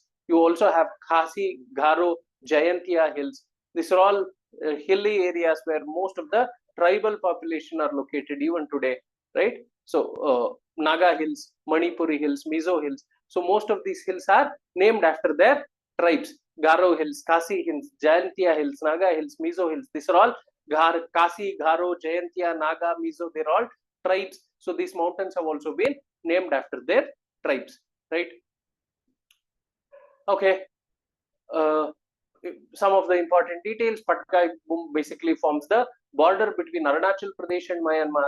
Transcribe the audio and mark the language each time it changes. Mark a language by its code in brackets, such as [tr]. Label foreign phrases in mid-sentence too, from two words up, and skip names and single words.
[en] You also have Khasi, Garo, Jayantia hills. These are all hilly areas where most of the tribal population are located even today, right? So Naga hills, Manipuri hills, Mizo hills. So most of these hills are named after their tribes. Garo Hills, Kasi Hills, Jayantia Hills, Naga Hills, Mizo Hills. These are all Kasi, Garo, Jayantia, Naga, Mizo. They're all tribes. So these mountains have also been named after their tribes, right? Okay. Some of the important details. Patkai basically forms the border between Arunachal Pradesh and Myanmar.